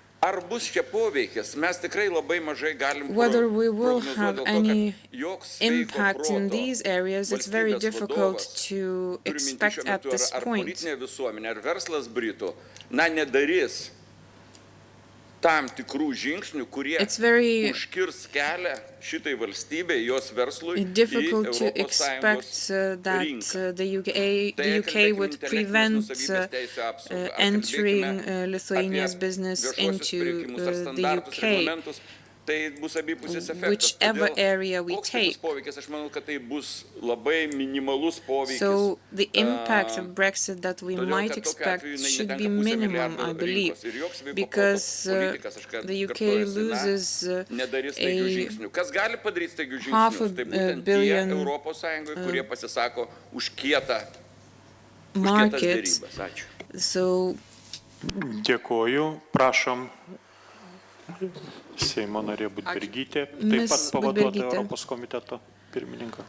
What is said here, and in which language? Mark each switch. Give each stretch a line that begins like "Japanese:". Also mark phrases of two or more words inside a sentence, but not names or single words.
English: Whether we will have any impact in these areas, it's very difficult to expect at this point.
Lithuanian: tam tikrų žingsnių, kurie
English: It's very
Lithuanian: užkirs kelią šitai valstybei, jos verslui
English: difficult to
Lithuanian: į
English: expect ES that
Lithuanian: rinką.
English: the UK would prevent entering Lithuania's business into the UK,
Lithuanian: Tai bus abipusis efektas.
English: whichever area we take.
Lithuanian: Poveikis, aš manau, kad tai bus labai minimalus poveikis.
English: So the impact of Brexit that we might expect should be minimum, I believe, because the UK loses
Lithuanian: Kas gali padaryti staigių
English: half
Lithuanian: žingsnius? Tai
English: a
Lithuanian: būtent tie
English: billion
Lithuanian: Europos Sąjungoje, kurie pasisako už kietas
English: market.
Lithuanian: derybas. Ačiū. So Dėkoju, prašom. Seimo narė Budbergytė, taip pat pavaduota Europos komiteto pirmininką.